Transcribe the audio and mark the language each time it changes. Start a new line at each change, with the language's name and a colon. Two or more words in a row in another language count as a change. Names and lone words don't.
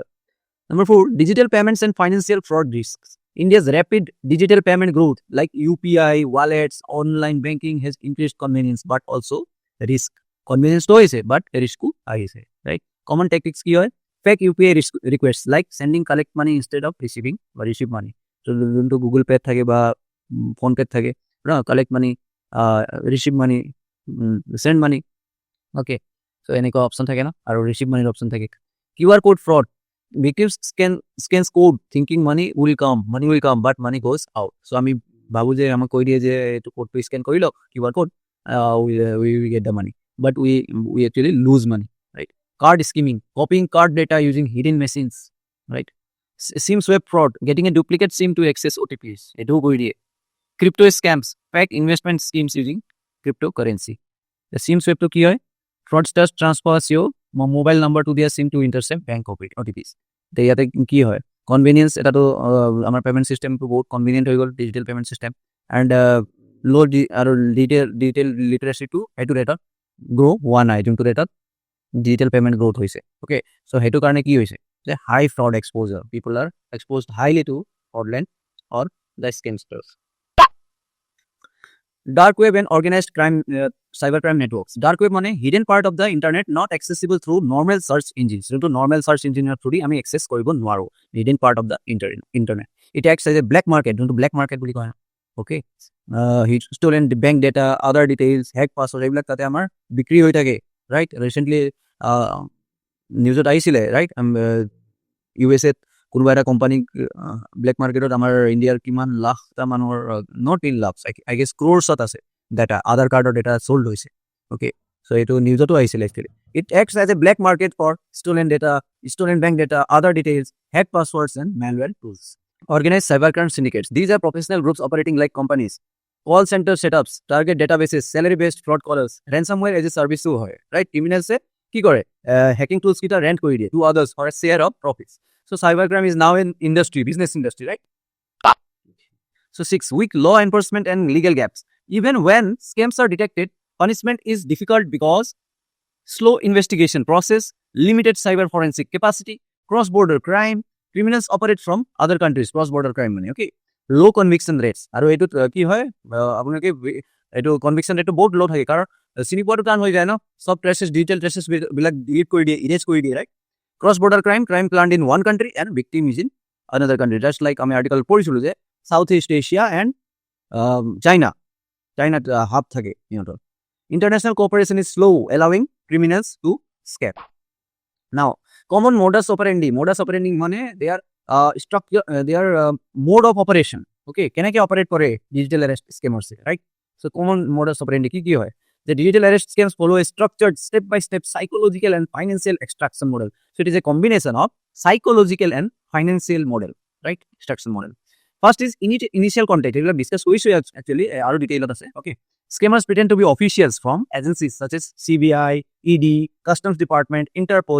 English: Number 4, digital payments and financial fraud risks. India's rapid digital payment growth like UPI, wallets, online banking has increased convenience but also risk.
Assamese: Convenience তো হৈছে but risk ও আহিছে,
English: right? Common tactics কি হয়? Fake UPI requests like sending collect money instead of receiving or receive money. So যোনটো Google Pay
Assamese: থাকে বা
English: Phone Pay থাকে, collect money, receive money, send money.
Assamese: Okay. So এনেকুৱা option থাকে না আৰু
English: receive money option
Assamese: থাকে.
English: QR code fraud. Victims scans code thinking money will come, but money goes out.
Assamese: So আমি ভাবো যে আমাক কৈ দিয়ে যে এইটো কোডটো স্ক্যান কৰি লওক
English: QR code, we get the money, but we actually lose money, right? Card skimming, copying card data using hidden machines, right? SIM swap fraud, getting a duplicate SIM to access OTPs.
Assamese: এটাও কৰি দিয়ে.
English: Crypto scams, fake investment schemes using cryptocurrency. The SIM swap to
Assamese: কি হয়?
English: Fraudsters transfers your mobile number to their SIM to intercept bank OTPs.
Assamese: তো ইয়াতে কি হয়? Convenience, এটা তো আমাৰ
English: payment systemটো
Assamese: বহুত কনভিনিয়েন্ট হৈ গ'ল,
English: digital payment system, and low
Assamese: আৰু
English: digital literacy
Assamese: টু সেইটো ৰেটত গ্ৰ' হোৱা নাই, যোনটো ৰেটত
English: digital payment
Assamese: গ্ৰ'থ হৈছে.
English: okay, so'
Assamese: সেইটো কাৰণে কি হৈছে যে
English: high fraud exposure, people are exposed highly to fraudland or the scamsters. Dark web and organized crime, cybercrime networks. Dark web মানে hidden part of the internet not accessible through normal search engines.
Assamese: যোনটো
English: normal search engine through
Assamese: আমি access কৰিব নোৱাৰো.
English: Hidden part of the internet. It acts as a black market.
Assamese: যোনটো black market বুলি কয়.
English: Okay. Stolen bank data, other details, hack password,
Assamese: এইবিলাক তাতে আমাৰ বিক্ৰী হৈ থাকে,
English: right?
Assamese: Recently নিউজত আহিছিলে, right? USA কোনোবা এটা কোম্পানী ব্লেক মাৰ্কেটত আমাৰ ইণ্ডিয়াৰ কিমান লাখটা মানুহৰ,
English: not in lakhs, I guess
Assamese: ক্ৰ'ৰ্ছত আছে ডাটা, আধাৰ কাৰ্ডৰ ডাটা চল্ড হৈছে. অ'কে, চ' এইটো নিউজতো আহিছিলে একচুৱেলি.
English: it acts as a black market for stolen data, stolen bank data, other details, hack passwords and malware tools. Organized cybercrime syndicates. These are professional groups operating like companies. Call center setups, target databases, salary-based fraud callers, ransomware as a service too হয়, right?
Assamese: Criminals কি কৰে?
English: Hacking tools কিটা rent
Assamese: কৰি দিয়ে
English: to others for a share of profits. So cybercrime is now an industry, business industry, right? So 6, weak law enforcement and legal gaps. Even when scams are detected, punishment is difficult because slow investigation process, limited cyber forensic capacity, cross-border crime, criminals operate from other countries, cross-border crime money, okay? Low conviction rates.
Assamese: আৰু এইটোত কি হয়, আপোনালোকে এইটো
English: conviction rateটো
Assamese: বহুত ল' থাকে, কাৰণ চিনি পোৱাটো টান হৈ যায় ন,
English: all traces, digital traces
Assamese: বিলাক ডিলিট কৰি দিয়ে, ইৰেজ কৰি দিয়ে, ৰাইট?
English: Cross-border crime planned in one country and victim is in another country. Just like
Assamese: আমি আৰ্টিকল পঢ়িছিলোঁ যে সাউথ ইষ্ট এছিয়া এণ্ড চাইনাত হাব থাকে সিহঁতৰ.
English: International cooperation is slow, allowing criminals to escape. Now, common modus operandi. Modus operandi মানে their structure, their mode of operation.
Assamese: Okay, কেনেকৈ অপাৰেট কৰে ডিজিটেল এৰেষ্ট স্কেমাৰ্ছে, ৰাইট?
English: So common modus operandi
Assamese: কি হয়?
English: The digital arrest scams follow a structured step-by-step psychological and financial extraction model. So it is a combination of psychological and financial model, right? Extraction model. First is initial contact. We will discuss actually our detail of this. Okay. Scammers pretend to be officials from agencies such as CBI, ED, Customs Department, Interpol.